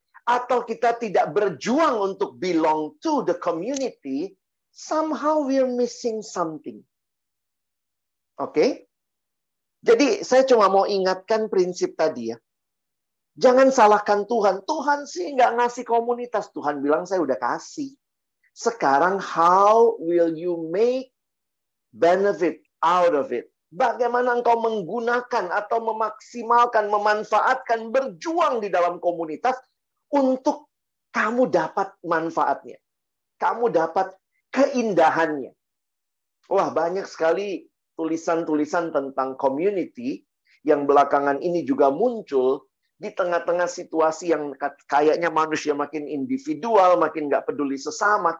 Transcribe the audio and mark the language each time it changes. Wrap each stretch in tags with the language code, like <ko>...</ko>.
<id>Atau kita tidak berjuang untuk</id> <en>belong to the community, somehow we're missing something. Oke?</en> <id>Jadi saya cuma mau ingatkan prinsip tadi ya. Jangan salahkan Tuhan. Tuhan sih nggak ngasih komunitas. Tuhan bilang saya udah kasih. Sekarang</id> <en>how will you make benefit out of it?</en> <id>Bagaimana engkau menggunakan atau memaksimalkan, memanfaatkan, berjuang di dalam komunitas untuk kamu dapat manfaatnya. Kamu dapat keindahannya. Wah, banyak sekali tulisan-tulisan tentang community yang belakangan ini juga muncul di tengah-tengah situasi yang kayaknya manusia makin individual, makin nggak peduli sesama.</id>